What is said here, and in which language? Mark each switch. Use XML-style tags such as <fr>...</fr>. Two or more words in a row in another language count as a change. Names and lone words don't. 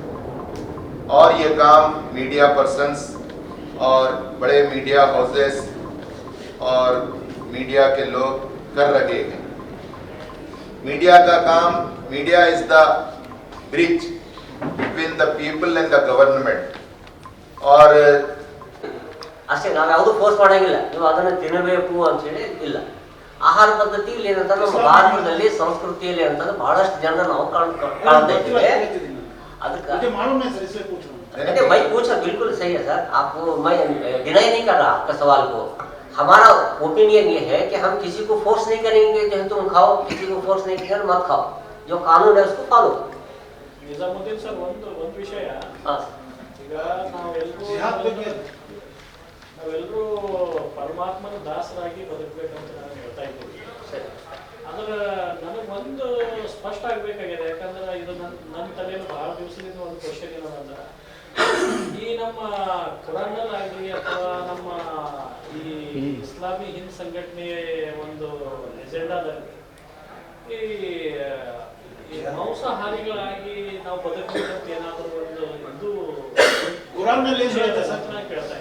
<hi>और ये काम</hi> <en>media persons</en> <hi>और बड़े</hi> <en>media houses</en> <hi>और मीडिया के लोग कर रहे हैं। मीडिया का काम,</hi> <en>media is the bridge between the people and the government.</en> <hi>और</hi> <kn>ಅಷ್ಟೇ, ನಾವು ಯಾವುದು ಫೋರ್ಸ್ ಮಾಡಂಗಿಲ್ಲ, ನೀವು ಅದನ್ನು ತಿನ್ನಬೇಕು ಅಂತ ಹೇಳಿ ಇಲ್ಲ. ಆಹಾರ ಪದ್ಧತಿಯಲ್ಲಿ ಏನಂತ ನಮ್ಮ ಭಾರತದಲ್ಲಿ ಸಂಸ್ಕೃತಿಯಲ್ಲಿ ಅಂತಂದ್ರೆ ಬಹಳಷ್ಟು ಜನ ನಾವು ಕಾಣ್ತಾ ಇದ್ದೀವಿ.</kn> <hi>ಅದಕ್ಕೆ भाई पूछा बिल्कुल सही है सर, आपको मैं डिनाई नहीं कर रहा आपका सवाल को। हमारा ओपिनियन ये है कि हम किसी को फोर्स नहीं करेंगे जो तुम खाओ, किसी को फोर्स नहीं करेंगे मत खाओ, जो कानून है उसको फॉलो।</hi> <kn>ನಿಜಾಮುದ್ದೀನ್ ಸರ್, ಒಂದು ವಿಷಯ, ಈಗ ನಾವೆಲ್ಲರೂ ಪರಮಾತ್ಮನ ದಾಸರಾಗಿ ಬದುಕಬೇಕಂತ ನಾನು ಹೇಳ್ತಾ ಇದ್ದೀವಿ. ಆದ್ರೆ ನನಗೊಂದು ಸ್ಪಷ್ಟ ಆಗ್ಬೇಕಾಗಿದೆ, ಯಾಕಂದ್ರೆ ಇದು ನನ್ನ ತಲೆಯಲ್ಲಿ ಬಹಳ ದಿವಸದಿಂದ ಒಂದು ಕ್ವಶನ್ ಏನಂದ್ರೆ, ಈ ನಮ್ಮ ಕುರಾನಲ್ಲಿ ಅಥವಾ ನಮ್ಮ ಈ ಇಸ್ಲಾಮಿ ಹಿಂದ್ ಸಂಘಟನೆಯ ಒಂದು ಎಜೆಂಡಾದಲ್ಲಿ ಈ ಮಾಂಸಾಹಾರಿಗಳಾಗಿ ನಾವು ಬದುಕಬೇಕಂತ ಏನಾದರೂ ಒಂದು ಇದು ಕುರಾನ್ನಲ್ಲಿ ಕೇಳ್ತಾ ಇದ್ದೀನಿ.</kn>